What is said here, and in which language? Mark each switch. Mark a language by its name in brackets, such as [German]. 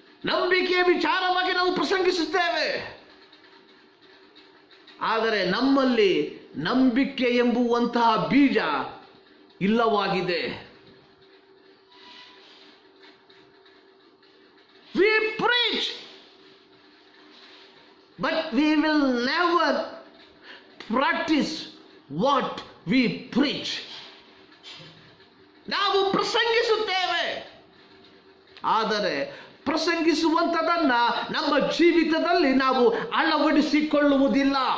[Kannada] ನಂಬಿಕೆಯ ವಿಚಾರವಾಗಿ ನಾವು ಪ್ರಸಂಗಿಸುತ್ತೇವೆ, ಆದರೆ ನಮ್ಮಲ್ಲಿ ನಂಬಿಕೆ ಎಂಬುವಂತಹ ಬೀಜ ಇಲ್ಲವಾಗಿದೆ. [English] We preach, but we will never practice what we preach. [Kannada] ನಾವು ಪ್ರಸಂಗಿಸುತ್ತೇವೆ, ಆದರೆ ಪ್ರಸಂಗಿಸುವಂಥದನ್ನ ನಮ್ಮ ಜೀವಿತದಲ್ಲಿ ನಾವು ಅಳವಡಿಸಿಕೊಳ್ಳುವುದಿಲ್ಲ.